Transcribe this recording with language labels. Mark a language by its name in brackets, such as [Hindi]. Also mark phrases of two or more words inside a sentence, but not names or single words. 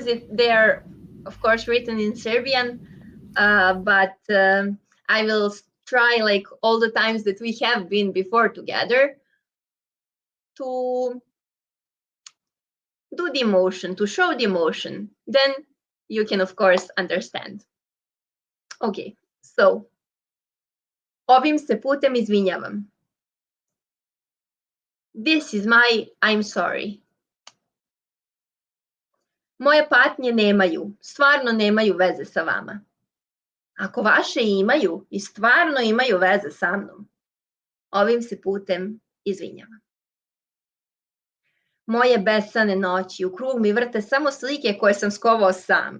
[English] They're, of course, written in Serbian, but I will try, like all the times that we have been before together, to do the emotion, to show the emotion. Then you can, of course, understand. Okay, so [Serbian] ovim se putem izvinjavam. [English] This is my I'm sorry. [Serbian] Moje patnje nemaju, stvarno nemaju veze sa vama. Ako vaše imaju i stvarno imaju veze sa mnom, ovim se putem izvinjavam. Moje besane noći u krug mi vrte samo slike koje sam skovao sam.